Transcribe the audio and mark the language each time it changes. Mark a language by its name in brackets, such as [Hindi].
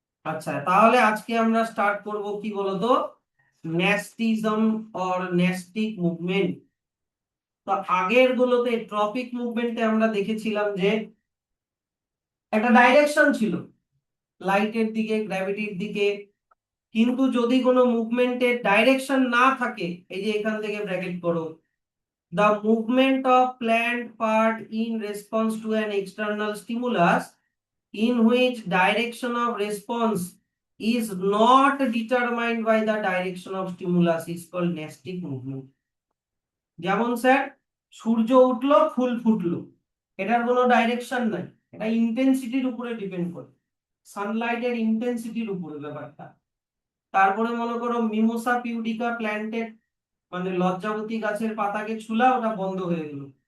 [Bangla] আচ্ছা, তাহলে আজকে আমরা স্টার্ট করব কি বলতো, ন্যাস্টিজম অর ন্যাস্টিক মুভমেন্ট। তো আগের গুলোতে ট্রপিক মুভমেন্টে আমরা দেখেছিলাম যে একটা ডাইরেকশন ছিল লাইটের দিকে, গ্র্যাভিটির দিকে। কিন্তু যদি কোনো মুভমেন্টের ডাইরেকশন না থাকে, এই যে এখান থেকে ব্র্যাকেট করো, [English] the movement of plant part in response to an external stimulus in which direction of response is not determined by the direction of stimulus is called nestic movement. [Bangla] যেমন স্যার, সূর্য উঠলো, ফুল ফুটলো, এটার কোনো ডাইরেকশন নাই, এটা ইন্টেন্সিটির উপরে depend করে, সানলাইটের ইন্টেন্সিটির উপরে ব্যাপারটা। তারপরে মনে করো মিমোসা পিউডিকা প্ল্যান্টের মানে লজ্জাবতী গাছের পাতাকে ছুলা, ওটা বন্ধ হয়ে গেল।